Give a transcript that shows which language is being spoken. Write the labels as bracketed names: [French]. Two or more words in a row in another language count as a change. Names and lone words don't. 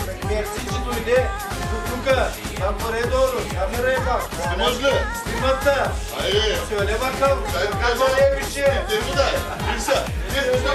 [Bulgarian] Мерси, че дойде тука. Там горе долу. Камера е как? Снимаш ли? Снимата. Айде. [Turkish] Söyle bakalım. Sen Kameraya bir şey. Gel burada. Bilse. Gel.